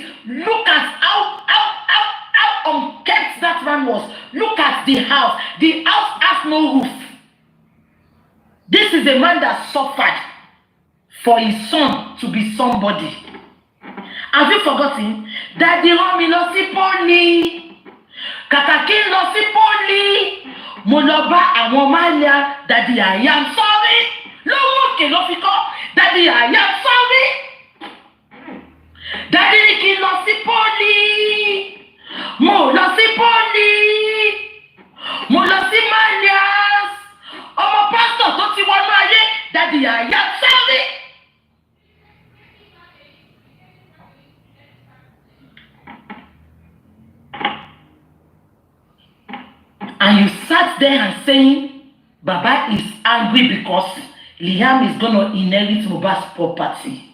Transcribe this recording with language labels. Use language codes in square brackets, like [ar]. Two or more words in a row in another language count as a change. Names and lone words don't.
[en] Look at how unkept that man was. Look at the house. The house has no roof. This is a man that suffered for his son to be somebody. Have you forgotten? Daddy Romi [yo] lọ sí poli. Kàkàkí lọ sí poli. Mo lọ bá àwọn Malia. [en] Daddy, I am sorry. [yo] Lówó òkè ló fi kọ́. [en] Daddy, I am sorry. [yo] Daddy ní kí n lọ sí poli. Mo lọ sí poli. Mo lọ sí Malias. Ọmọ pásítọ̀ tó ti wọnú ayé. [en] Daddy, I am sorry. And you sat there and saying, Baba is angry because Liam is going to inherit Mohbad's property.